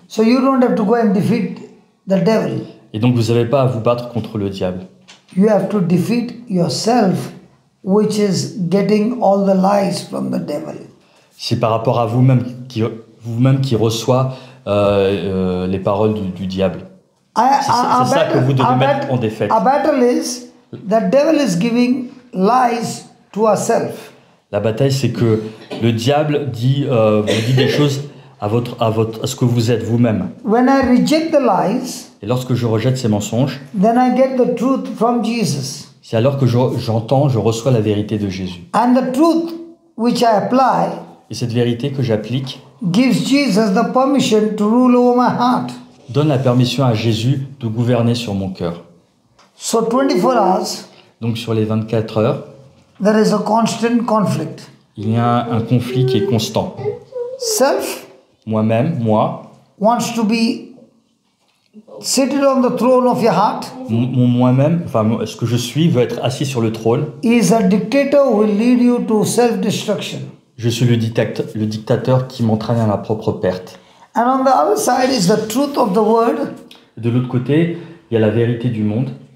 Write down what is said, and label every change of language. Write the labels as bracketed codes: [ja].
[en] So you don't have to go and defeat the devil. [fr] Et donc, vous n'avez pas à vous battre contre le diable. [en] You have to defeat yourself, which is getting all the lies from the devil. [fr] C'est par rapport à vous-même qui reçoit les paroles du diable. C'est ça que vous devez mettre en défaite. [en] Our battle is the devil is giving lies to ourselves. [fr] La bataille, c'est que le diable vous dit des choses à ce que vous êtes vous-même. [en] When I reject the lies, [fr] Et lorsque je rejette ces mensonges, [en] then I get the truth from Jesus. [fr] c'est alors que je reçois la vérité de Jésus. [en] And the truth which I apply [fr] Et cette vérité que j'applique [en] gives Jesus the permission to rule over my heart. [fr] donne la permission à Jésus de gouverner sur mon cœur. [en] So 24 hours, [fr] Donc sur les 24 heures, [en] there is a constant conflict. [fr] il y a un conflit qui est constant. [en] Self [fr] Moi-même, moi, [en] wants to be seated on the throne of your heart. [fr] mon moi-même, enfin ce que je suis, veut être assis sur le trône. [en] He is a dictator who will lead you to self-destruction. [fr] Je suis le dictateur qui m'entraîne à ma propre perte. [en] And on the other side is the truth of the word [fr] De l'autre côté, il y a la vérité du monde,